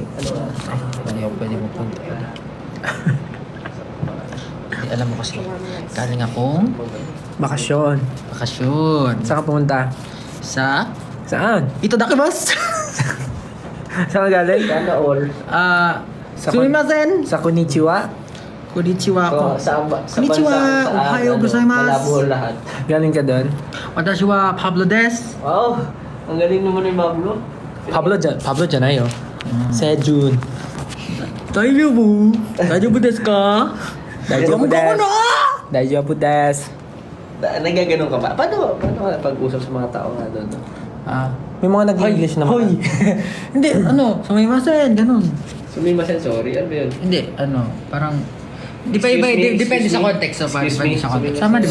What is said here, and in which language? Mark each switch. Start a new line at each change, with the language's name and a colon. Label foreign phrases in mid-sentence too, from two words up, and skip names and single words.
Filipino: Hindi ako pwede magpunta. Hindi, alam mo kasi, galing akong Bakasyon. bakasyon. Saan ka pumunta? Sa Saan? Itadakimasu! Saan ka galing? Sana all. Sumimasen! Sa Konnichiwa? Konnichiwa ko. Sa
Japanese: こんにちは！おはようございます!
Filipino: Malabo lahat. Galing ka doon?
Japanese: Watashi wa Pablo des.
Filipino: Wow! Ang galing naman ni Pablo. Pablo Janayo. Sejun. Daijoubu!
Japanese: 大丈夫ですか? 大丈夫です。大丈夫です.
Filipino: Nagaganon ka ba? Paano ka pag-usap sa mga tao nga doon? May mga nag-English naman. Hoy! Hindi, sumimasen, ganun. Sumimasen, sorry. Ano ba yun? Hindi, parang... Di pa Excuse iba, me, depende excuse sa me. context. Excuse Depende me, sa context. sumimasen. Tama, di ba?